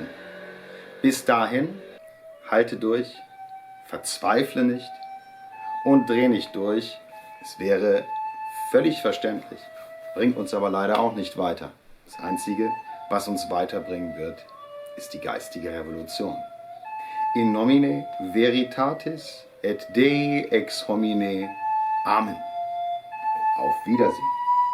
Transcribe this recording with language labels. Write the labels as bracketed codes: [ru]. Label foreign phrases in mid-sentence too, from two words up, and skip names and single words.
[de] Bis dahin, halte durch, verzweifle nicht und dreh nicht durch. Es wäre völlig verständlich, bringt uns aber leider auch nicht weiter. Das Einzige, was uns weiterbringen wird, ist die geistige Revolution. [la] In nomine veritatis et Dei ex homine. [de] Amen. Auf Wiedersehen.